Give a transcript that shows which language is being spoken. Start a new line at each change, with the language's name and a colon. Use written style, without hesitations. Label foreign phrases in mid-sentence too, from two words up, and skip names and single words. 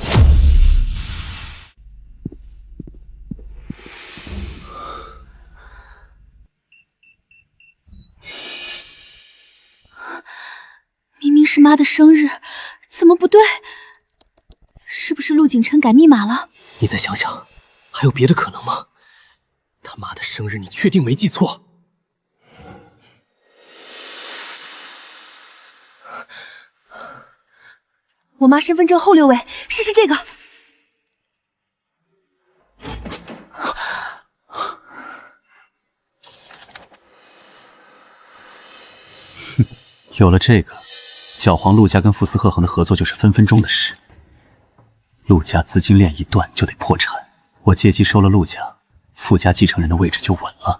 Chinese: 明明是媽的生日，怎麼不對？是不是陆景琛改密碼了？你再想想，還有別的可能嗎？他媽的生日，你確定沒記錯？我媽身份證後6位，試試這個。有了这个，教皇陆家跟傅斯赫恒的合作就是分分鐘的事。陸家資金鏈一斷就得破產，我借機收了陸家，傅家繼承人的位置就穩了。